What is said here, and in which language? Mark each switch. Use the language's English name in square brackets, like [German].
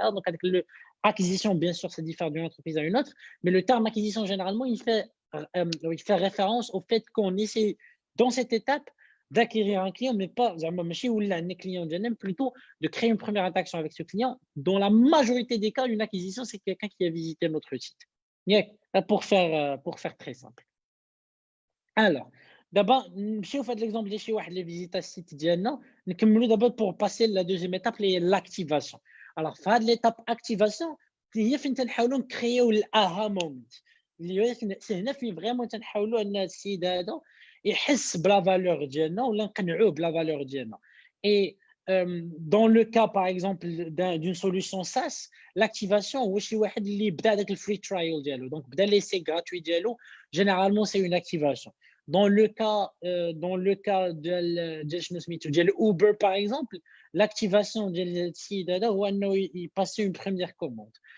[French] Donc, avec l'acquisition, bien sûr, ça diffère d'une entreprise à une autre, mais le terme acquisition, généralement, il fait référence au fait qu'on essaie, dans cette étape, d'acquérir un client, mais pas, [Arabic] ماشي ولا عندنا [French] client ديالنا, plutôt de créer une première interaction avec ce client. Dans la majorité des cas, une acquisition, c'est quelqu'un qui a visité notre site. ياك, pour faire très simple. Alors, d'abord, [Arabic] نمشيو في هذا l'exemple ديال شي واحد اللي فيزيتا السيت ديالنا, نكملوا دابا [French] pour passer la deuxième étape [Arabic] اللي هي l'activation. [French] Alors, [Arabic] في هذه l'étape activation, هي فين تنحاولوا نكريو الاها مومنت, اللي هي هنا فين فريمون تنحاولوا ان السيد هذا يحس بلا فالور ديالنا ولا نقنعوه بلا فالور ديالنا. [French] Et dans le cas par exemple d'une solution SaaS, l'activation [Arabic] هو شي واحد اللي بدا داك الفري ترايل ديالو, [French] donc [Arabic] بدا ليسي [French] gratuit ديالو, généralement c'est une activation. Dans le cas de Uber par exemple, l'activation de [Arabic] السيد هذا هو انه يباسي [French] une première commande.